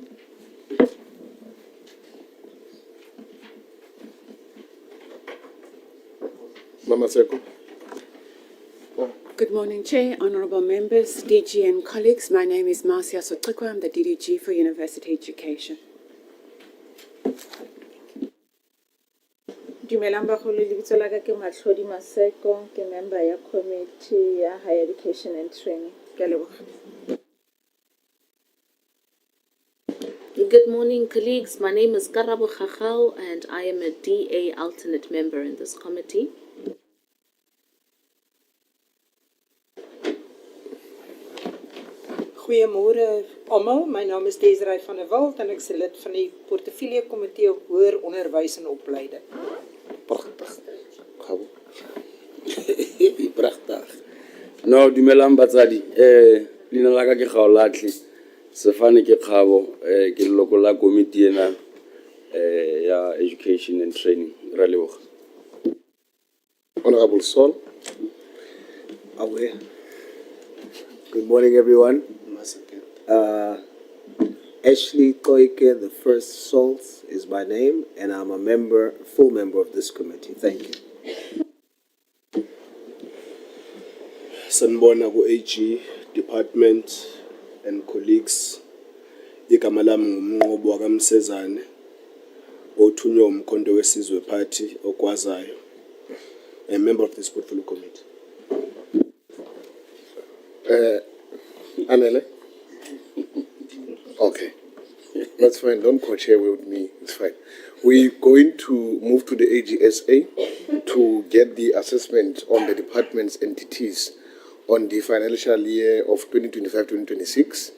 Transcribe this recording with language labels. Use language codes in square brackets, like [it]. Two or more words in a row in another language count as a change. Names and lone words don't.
[en] Mama Seko. Good morning, Chair, honourable members, DG and colleagues. My name is Marcia Sotikwa. I'm the DDG for University Education. [tn] Dumelang bagolo le bitso la ka ke Matlhodi Maseko ke member ya committee ya [en] higher education and training. [tn] Ke a leboga. [en] Good morning, colleagues. My name is Karabo Khachau, and I am a DA alternate member in this committee. [af] Goeiemôre almal. My naam is Desiree van der Walt en ek is lid van die portefeulje komitee op hoër onderwys en opleiding. Prachtig. Gabo. Prachtig. No, [tn] dumelang batsadi. Leina la ka ke Gaolatli. Sefane ke Kgabo, ke leloko la komiti ena ya [en] education and training. [tn] Ra leboga. [en] Honorable Sol. Aware. Good morning, everyone. Ashley Koike, the first Salt is my name, and I'm a member, full member of this committee. Thank you. [zu] Sanibona ku-AG [en] department and colleagues. [zu] Igama lami ngumnqobo wakamsezane othunywa umkhonto wesizwe party okwazayo. [en] A member of this portfolio committee. Anele? Okay. That's fine. Don't co-chair with me. It's fine. We're going to move to the AGSA to get the assessment on the department's entities on the financial year of 2025-2026.